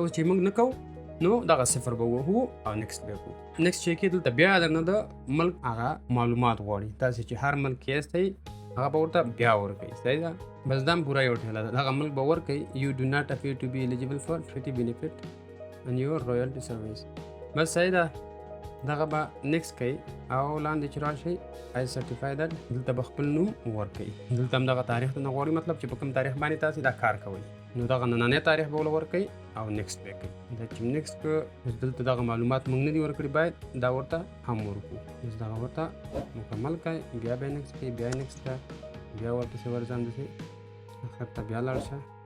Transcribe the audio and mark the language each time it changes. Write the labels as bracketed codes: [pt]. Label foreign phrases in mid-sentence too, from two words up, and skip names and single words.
[ps] اوس چې موږ نه کوو نو دغه صفر به ووهو او نیکسټ به وکړو. نیکسټ چې کې دلته بیا درنه د ملک هغه معلومات غواړي. تاسې چې هر ملک کې یاستئ هغه به ورته بیا ورکوي. صحیح ده. بس دا هم پوره یو ټیله ده. دغه ملک به ورکوي [en] you do not appear to be eligible for 50 benefit and your royalty service. [ps] بس صحیح ده. دغه به نیکسټ کوي او لاندې چې راشئ [en] I certify that [ps] دلته به خپل نوم ورکوي. دلته هم دغه تاریخ ته نه غواړي، مطلب چې په کوم تاریخ باندې تاسې دا کار کوئ نو دغه نننی تاریخ به ول ورکوي او نیکسټ به کوي. دا چې نیکسټ که دلته دغه معلومات موږ نه دي ورکړي باید دا ورته هم ورکړو. اوس دغه ورته مکمل کوي، بیا به نیکسټ کوي، بیا نیکسټ کوي، بیا ورپسې ورځم داسې اخر ته بیا لاړ شه.